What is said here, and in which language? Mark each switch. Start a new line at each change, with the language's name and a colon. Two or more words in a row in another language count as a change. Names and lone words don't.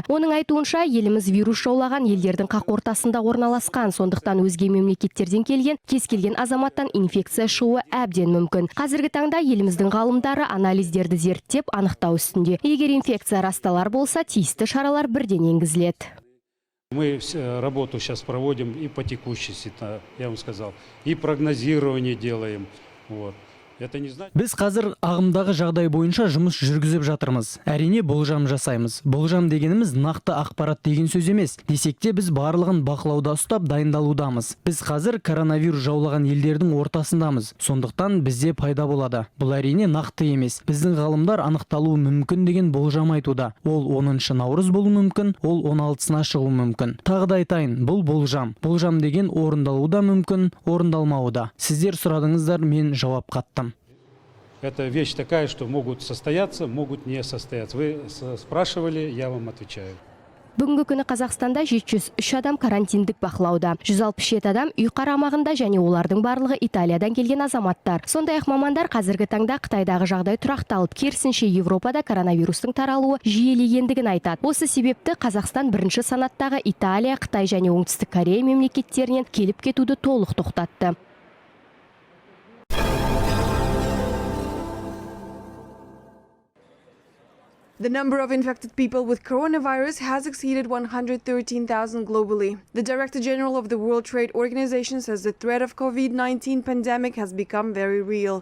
Kazakh: Оның айтуынша, еліміз вирус жаулаған елдердің қақ ортасында орналасқан, сондықтан өзге мемлекеттерден келген кез келген азаматтан инфекция шығуы әбден мүмкін. Қазіргі таңда еліміздің ғалымдары анализдерді зерттеп анықтау үстінде. Егер инфекция расталар болса, тиісті шаралар бірден енгізіледі.
Russian: Мы работу сейчас проводим и по текущей, я вам сказал, и прогнозирование делаем. Вот.
Kazakh: Біз қазір ағымдағы жағдай бойынша жұмыс жүргізіп жатырмыз. Әрине болжам жасаймыз. Болжам дегеніміз нақты ақпарат деген сөз емес. Десек те біз барлығын бақылауда ұстап дайындалудамыз. Біз қазір коронавирус жаулаған елдердің ортасындамыз. Сондықтан бізде пайда болады. Бұл әрине нақты емес. Біздің ғалымдар анықталуы мүмкін деген болжам айтуда. Ол 10 наурыз болуы мүмкін, ол 16-сына шығуы мүмкін. Тағы да айтайын, бұл болжам. Болжам деген орындалуы да мүмкін, орындалмауы да. Сіздер сұрадыңыздар, мен жауап қаттым.
Russian: Это вещь такая, что могут состояться, могут не состояться. Вы спрашивали, я вам отвечаю.
Kazakh: Бүгінгі күні Қазақстанда 703 адам карантиндік бақылауда. 167 адам үй қарамағында және олардың барлығы Италиядан келген азаматтар. Сондай-ақ мамандар қазіргі таңда Қытайдағы жағдай тұрақталып, керісінше Европада коронавирустың таралуы жиілегендігін айтады. Осы себепті Қазақстан бірінші санаттағы Италия, Қытай және Оңтүстік Корея мемлекеттерінен келіп кетуді толық тоқтатты.
English: The number of infected people with coronavirus has exceeded 113,000 globally. The Director General of the World Trade Organization says the threat of COVID-19 pandemic has become very real.